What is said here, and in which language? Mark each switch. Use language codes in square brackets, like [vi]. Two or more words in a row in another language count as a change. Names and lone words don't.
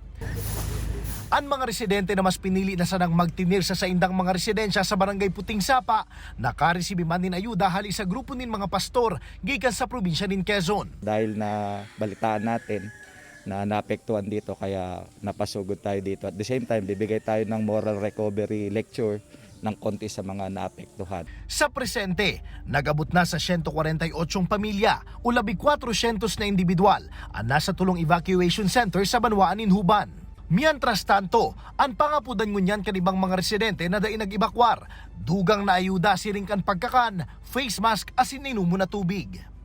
[bik] Ang mga residente na mas pinili na sanang magtinir sa saindang mga residensya sa barangay Puting Sapa, nakaresibi man nin ayuda hali sa grupo nin mga pastor gikan sa probinsya nin Quezon. [tl] Dahil na balitaan natin na naapektuhan dito kaya napasugod tayo dito. [en] At the same time, [tl] bibigay tayo ng [en] moral recovery lecture [tl] ng konti sa mga naapektuhan. [bik] Sa presente, nagabot na sa 148 pamilya o 1,400 na individual ang nasa tulong evacuation center sa banwaan nin Huban. Mientras tanto, ang pangapudan ngunyan kanibang mga residente na dai nag-evacuar, dugang na ayuda siring kan pagkakan, [en] face mask [bik] asin inumo na tubig.